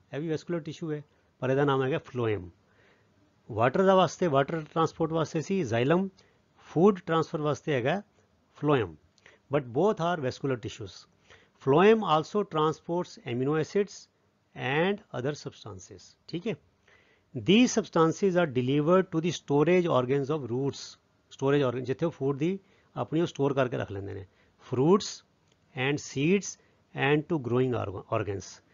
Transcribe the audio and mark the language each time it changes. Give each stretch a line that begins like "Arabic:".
Punjabi: ਇਹ ਵੀ vascular tissue ਹੈ, ਪਰ ਇਹਦਾ ਨਾਮ ਹੈਗਾ ਫਲੋਇਮ। ਵਾਟਰ ਦਾ ਵਾਸਤੇ, ਵਾਟਰ ਟਰਾਂਸਪੋਰਟ ਵਾਸਤੇ ਸੀ ਜ਼ਾਈਲਮ, ਫੂਡ ਟਰਾਂਸਫਰ ਵਾਸਤੇ ਹੈਗਾ ਫਲੋਇਮ,
English: But both are vascular tissues. Phloem also transports amino acids and other substances.
Punjabi: ਠੀਕ ਹੈ,
English: these substances are delivered to the storage organs of roots।
Punjabi: storage organ ਜਿੱਥੇ ਉਹ ਫੂਡ ਦੀ ਆਪਣੀ ਉਹ ਸਟੋਰ ਕਰਕੇ ਰੱਖ ਲੈਂਦੇ ਨੇ,
English: fruits and seeds and to growing organs।